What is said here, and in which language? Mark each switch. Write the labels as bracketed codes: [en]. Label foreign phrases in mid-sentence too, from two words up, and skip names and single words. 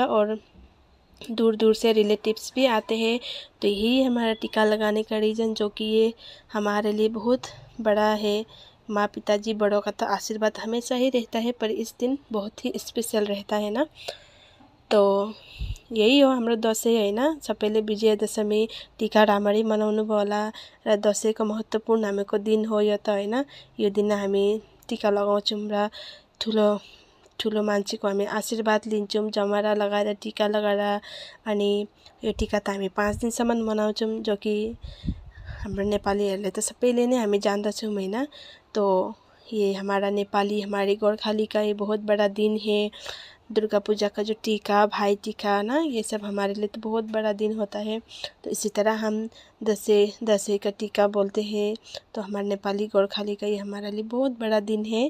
[hi] और दूर दूर से रिलेटिव्स भी आते हैं। तो यही हमारा टीका लगाने का रीज़न, जो कि ये हमारे लिए बहुत बड़ा है। माँ पिताजी बड़ों का तो आशीर्वाद हमेशा ही रहता है, पर इस दिन बहुत ही स्पेशल रहता है ना। तो यही [ne] हो हाम्रो दसैँ होइन, सबैले विजयादशमी टीका राम्ररी मनाउनु भयो होला। र दसैँको महत्त्वपूर्ण हामीको दिन हो यो त होइन। यो दिन हामी टीका लगाउँछौँ र ठुलो मान्छेको हामी आशीर्वाद लिन्छौँ, जमरा लगाएर, टीका लगाएर। अनि यो टीका त हामी 5 दिनसम्म मनाउँछौँ, जो कि हाम्रो नेपालीहरूले त सबैले नै हामी जान्दछौँ होइन। [hi] तो ये हमारा नेपाली, हमारी गोर्खाली का ये बहुत बड़ा दिन है। दुर्गा पूजा का जो टीका, भाई टीका ना, ये सब हमारे लिए तो बहुत बड़ा दिन होता है। तो इसी तरह हम दसैँ का टीका बोलते हैं। तो हमारे नेपाली गोर्खाली का ये हमारे लिए बहुत बड़ा दिन है।